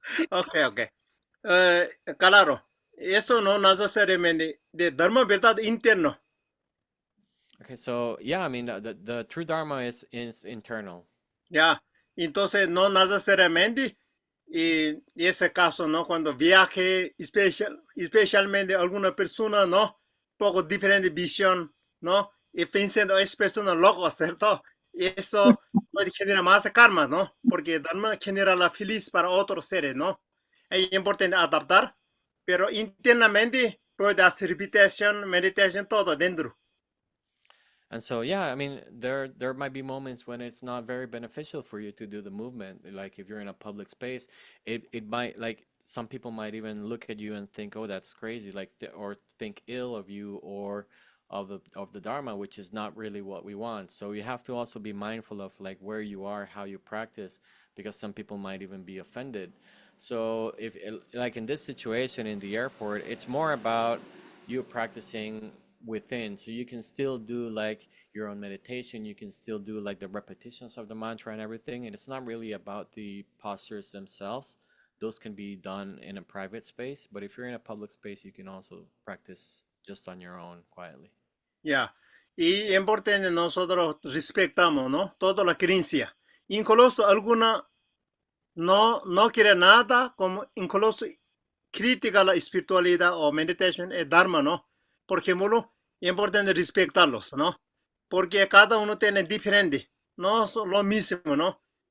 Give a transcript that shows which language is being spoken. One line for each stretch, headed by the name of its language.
Spanish: Ok. Claro, eso no necesariamente de Dharma verdad interno.
English: Okay, so yeah, I mean, the true Dharma is internal.
Spanish: Ya, entonces no necesariamente, y ese caso, ¿no? Cuando viaje, especialmente alguna persona, ¿no? Poco diferente visión, ¿no? Y pensando, es persona loco, ¿cierto? Y eso puede generar más karma, ¿no? Porque Dharma genera la feliz para otros seres, ¿no? Es importante adaptar, pero internamente puede hacer meditación, todo dentro.
English: And so, yeah, I mean, there might be moments when it's not very beneficial for you to do the movement. Like if you're in a public space, it might like some people might even look at you and think, "Oh, that's crazy," like or think ill of you or of the Dharma, which is not really what we want. So you have to also be mindful of like where you are, how you practice, because some people might even be offended. So if like in this situation in the airport, it's more about you practicing within. So you can still do like your own meditation, you can still do like the repetitions of the mantra and everything. And it's not really about the postures themselves. Those can be done in a private space, but if you're in a public space, you can also practice just on your own quietly.
Spanish: Ya. Y importante nosotros respetamos, ¿no? Toda la creencia. Incluso alguna no quiere nada, como incluso critica la espiritualidad o meditación y dharma, ¿no? Por ejemplo, es importante respetarlos, ¿no? Porque cada uno tiene diferente, no son lo mismo, ¿no?